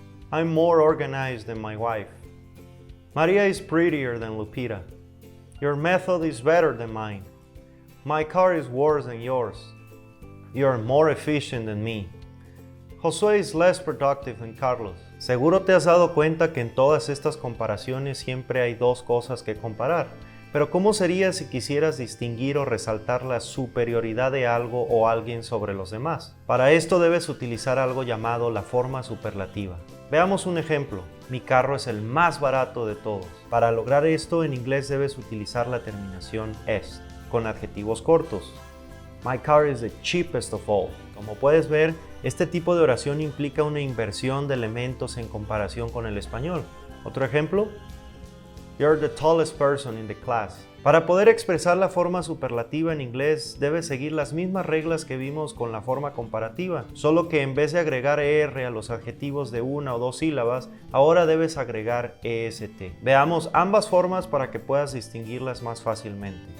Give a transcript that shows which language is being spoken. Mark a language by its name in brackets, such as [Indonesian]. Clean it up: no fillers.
[English] I'm more organized than my wife. Maria is prettier than Lupita. Your method is better than mine. My car is worse than yours. You are more efficient than me. Josué is less productive than Carlos. [Spanish] Seguro te has dado cuenta que en todas estas comparaciones siempre hay dos cosas que comparar. Pero ¿cómo sería si quisieras distinguir o resaltar la superioridad de algo o alguien sobre los demás? Para esto debes utilizar algo llamado la forma superlativa. Veamos un ejemplo. Mi carro es el más barato de todos. Para lograr esto, en inglés debes utilizar la terminación est, con adjetivos cortos. [English] My car is the cheapest of all. [Spanish] Como puedes ver, este tipo de oración implica una inversión de elementos en comparación con el español. Otro ejemplo. [English] You're the tallest person in the class. [Spanish] Para poder expresar la forma superlativa en inglés, debes seguir las mismas reglas que vimos con la forma comparativa, solo que en vez de agregar ER a los adjetivos de una o dos sílabas, ahora debes agregar EST. Veamos ambas formas para que puedas distinguirlas más fácilmente.